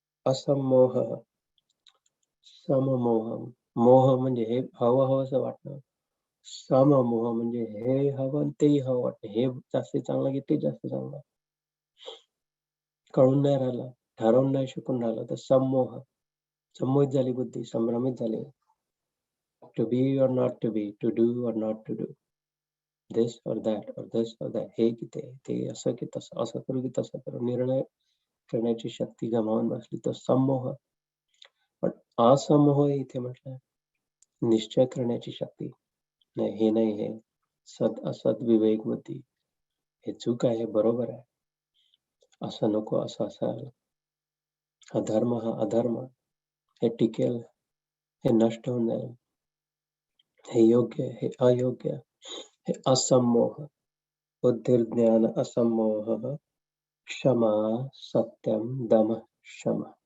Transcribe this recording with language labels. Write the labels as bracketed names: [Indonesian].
[Marathi] असमोह, सममोह, मोह म्हणजे हे हवं असं वाटणं, सममोह म्हणजे हे हवं तेही हवं वाटतं, हे जास्त चांगलं की ते जास्त चांगलं, कळून नाही राहिलं, ठरवून नाही शिकून राहिलं, तर सममोह, संमोहित झाली बुद्धी, संभ्रमित झाली. [English] to be or not to be, to do or not to do, this or that [Marathi] और दिस और दॅट, हे की ते असं की तसं, असं करू की तसं करू, निर्णय करण्याची शक्ती गमावून बसली, तो सममोह. पण असमोह इथे म्हटलं निश्चय करण्याची शक्ती. नाही हे नाही, हे सत असत विवेक बुद्धी, हे चूक आहे, हे बरोबर आहे, असं नको, असं असायला, हा धर्म, हा अधर्म, हे टिकेल, हे नष्ट होऊन जाईल, हे योग्य, हे अयोग्य, हे असमोह, [Sanskrit] बुद्धिर्ज्ञान असमोह, क्षमा सत्यम दम शम.